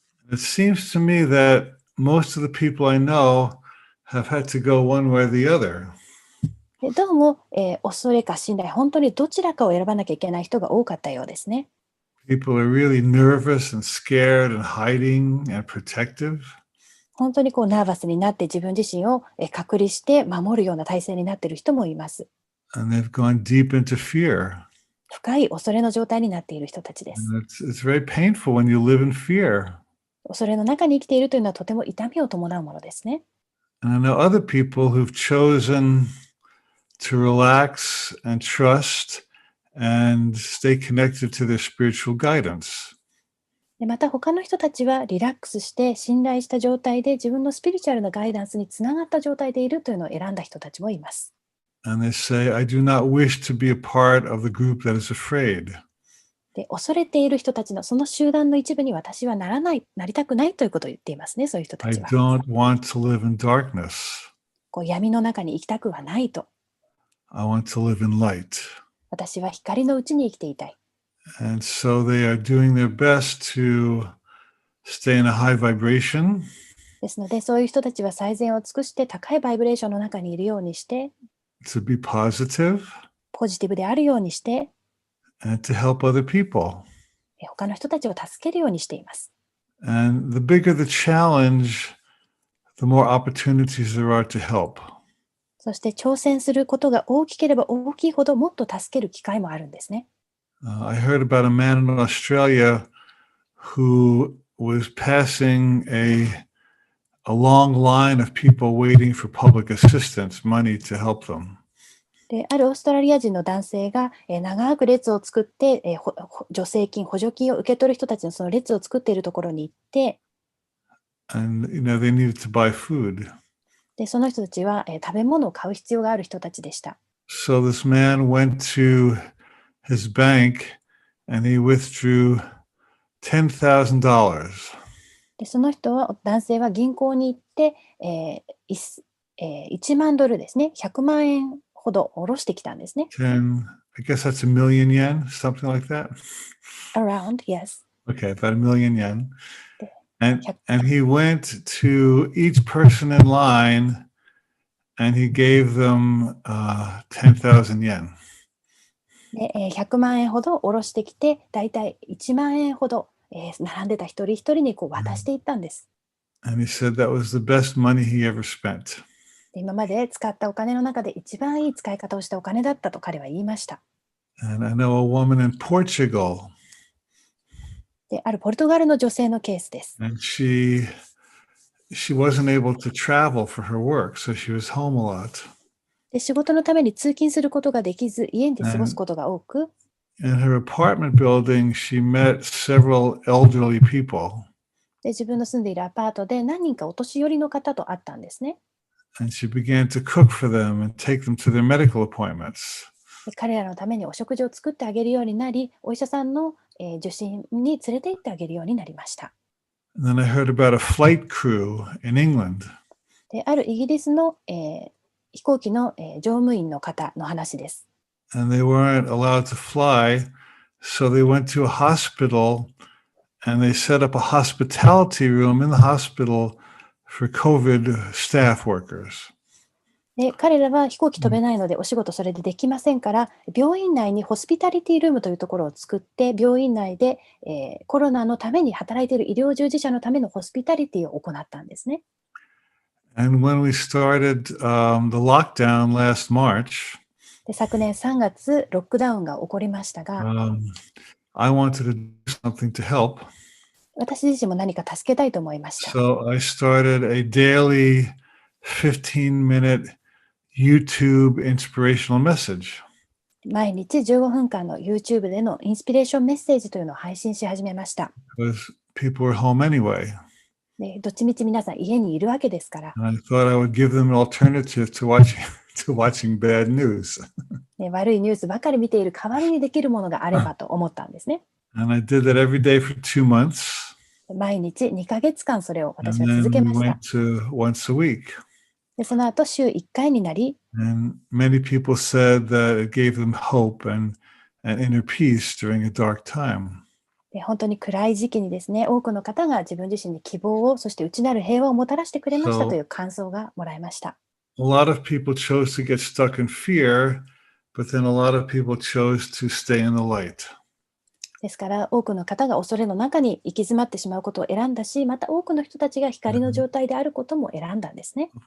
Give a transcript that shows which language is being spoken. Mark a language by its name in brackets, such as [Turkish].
[English] It seems to me that most of the people I know have had to go one way or the other. [Japanese] どうも、恐れか信頼、本当にどちらかを選ばなきゃいけない人が多かったようですね。 [English] People are really nervous and scared and hiding and protective. [Japanese] 本当にナーバスになって自分自身を隔離して守るような体制になっている人もいます。 [English] And they've gone deep into fear. [Japanese] 深い恐れの状態になっている人たちです。 [English] And it's very painful when you live in fear. [Japanese] 恐れの中に生きているというのはとても痛みを伴うものですね。 [English] And I know other people who've chosen to relax and trust and stay connected to their spiritual guidance. [Japanese] でまた他の人たちはリラックスして信頼した状態で自分のスピリチュアルなガイダンスにつながった状態でいるというのを選んだ人たちもいます。 [English] And they say, I do not wish to be a part of the group that is afraid. [Japanese] で恐れている人たちのその集団の一部に私はなりたくないということを言っていますね、そういう人た [English] I [Japanese] ちは。 [English] don't want to live in darkness. [Japanese] 闇の中に生きたくはないと。 [English] I want to live in light. [Japanese] 私は光のうちに生きていたい。 [English] And so they are doing their best to stay in a high vibration. [Japanese] ですので、そういう人たちは最善を尽くして高いバイブレーションの中にいるようにして、 [English] To be positive [Japanese] ポジティブであるようにして、 [English] and to help other people. [Japanese] 他の人たちを助けるようにしています。 [English] And the bigger the challenge, the more opportunities there are to help. [Japanese] そして挑戦することが大きければ大きいほどもっと助ける機会もあるんですね。 [English] I heard about a man in Australia who was passing a long line of people waiting for public assistance, money to help them. [Japanese] であるオーストラリア人の男性が長く列を作って、助成金、補助金を受け取る人たちのその列を作っているところに行って、 [English] And they needed to buy food. [Japanese] でその人たちは、食べ物を買う必要がある人たちでした。 [English] So this man went to his bank and he withdrew $10,000. [Japanese] でその男性は銀行に行って、1万ドルですね、100万円ほど下ろしてきたんですね。 [English] I guess that's a million yen, something like that. Around, yes. Okay, about a million yen. で And he went to each person in line and he gave them 10,000 yen. [Japanese] で100万円ほど下ろしてきて、だいたい1万円ほど、並んでた一人一人にこう渡していったんです。 [English] And he said that was the best money he ever spent. [Japanese] で今まで使ったお金の中で一番いい使い方をしたお金だったと彼は言いました。 [English] And I know a woman in Portugal. [Japanese] であるポルトガルの女性のケースです。 [English] And she wasn't able to travel for her work, so she was home a lot. [Japanese] で仕事のために通勤することができず、家で過ごすことが多く、 [English] In her apartment building, she met several elderly people. [Japanese] で自分の住んでいるアパートで何人かお年寄りの方と会ったんですね。 [English] And she began to cook for them and take them to their medical appointments. [Japanese] で彼らのためにお食事を作ってあげるようになり、お医者さんの、受診に連れて行ってあげるようになりました。 [English] And then I heard about a flight crew in England. [Japanese] であるイギリスの、飛行機の、乗務員の方の話です。 [English] And they weren't allowed to fly, so they went to a hospital and they set up a hospitality room in the hospital for COVID staff workers. [Japanese] で彼らは飛行機飛べないのでお仕事それでできませんから、病院内にホスピタリティルームというところを作って、病院内で、コロナのために働いている医療従事者のためのホスピタリティを行ったんですね。 [English] And when we started the lockdown last March, [Japanese] で昨年3月、ロックダウンが起こりましたが、 [English] I wanted to do something to help. [Japanese] 私自身も何か助けたいと思いました。 [English] So I started a daily 15-minute YouTube inspirational message. [Japanese] 毎日15分間の YouTube でのインスピレーションメッセージというのを配信し始めました。 [English] Because people were home anyway. [Japanese] でどっちみち皆さん家にいるわけですから。 [English] And I thought I would give them an alternative to watching bad news. [Japanese] ね、悪いニュースばかり見ている代わりにできるものがあればと思ったんですね。 [English] And I did that every day for 2 months. [Japanese] 毎日2ヶ月間それを [English] And [Japanese] 私は [English] then [Japanese] 続け [English] we [Japanese] ました。 [English] went to once a week. [Japanese] でその後週1回になり、 [English] And many people said that it gave them hope and inner peace during a dark time. [Japanese] で本当に暗い時期にですね、多くの方が自分自身に希望を、そして内なる平和をもたらしてくれましたという感想がもらいました。 [English] A lot of people chose to get stuck in fear, but then a lot of people chose to stay in the light. [Japanese] ですから多くの方が恐れの中に行き詰まってしまうことを選んだし、また多くの人たちが光の状態であることも選んだんですね。